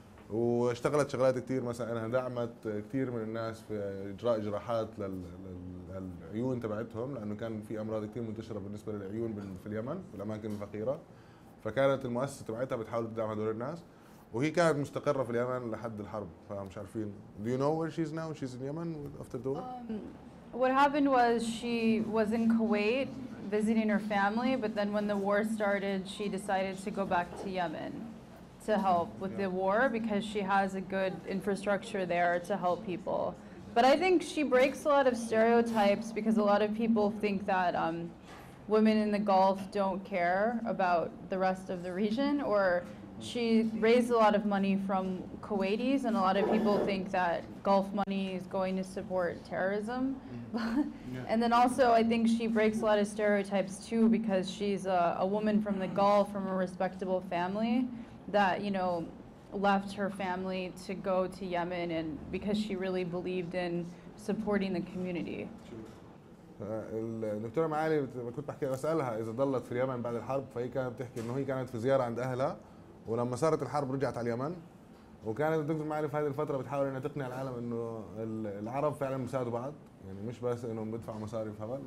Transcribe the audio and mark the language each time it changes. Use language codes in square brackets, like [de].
[ar] واشتغلت شغلات كثير، مثلا انها دعمت كثير من الناس في اجراء جراحات للعيون تبعتهم، لانه كان في امراض كثير منتشره بالنسبه للعيون في اليمن في الاماكن الفقيره. فكانت المؤسسه تبعتها بتحاول تدعم هدول الناس، وهي كانت مستقره في اليمن لحد الحرب. فمش عارفين. [en] Do you know where she's now? She's in Yemen after the war? What happened was she was in Kuwait visiting her family, but then when the war started, she decided to go back to Yemen to help with the war because she has a good infrastructure there to help people. But I think she breaks a lot of stereotypes because a lot of people think that women in the Gulf don't care about the rest of the region, or she raised a lot of money from Kuwaitis, and a lot of people think that Gulf money is going to support terrorism. And then also I think she breaks a lot of stereotypes too because she's a woman from the Gulf, from a respectable family that, you know, left her family to go to Yemen, and because she really believed in supporting the community. [ar] الدكتوره معالي كنت بحكي بسالها اذا ضلت في اليمن بعد الحرب، فهي كانت بتحكي انه هي كانت في زياره عند اهلها، ولما صارت الحرب رجعت على اليمن. وكانت الدكتور معالي في هذه الفتره بتحاول انها تقنع العالم انه العرب فعلا بيساعدوا بعض، يعني مش بس انهم بيدفعوا مصاري في هبل.